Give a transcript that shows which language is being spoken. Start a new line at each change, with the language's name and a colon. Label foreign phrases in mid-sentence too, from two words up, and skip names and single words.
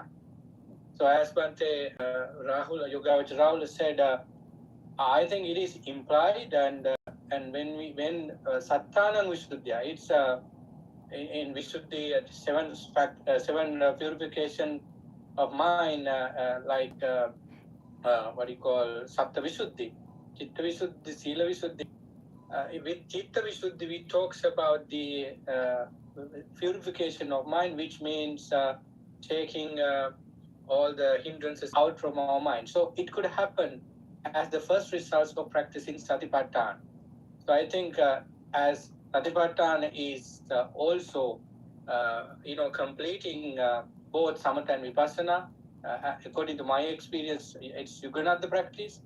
English: So as Bhante Yogavach Rahula said, I think it is implied, and when
Pali: Sattanang Visuddhya,
English: it's in Visuddhi 7 purification of mind, like what you call
Pali: Sapta Visuddhi, Chitta Visuddhi, Sila Visuddhi.
English: With
Pali: Chitta Visuddhi,
English: we talks about the purification of mind, which means taking all the hindrances out from our mind. So it could happen as the first results of practicing Satipatthana. So I think as Satipatthana is also, completing both Samatha and Vipassana, according to my experience, it's Yuganatha practice.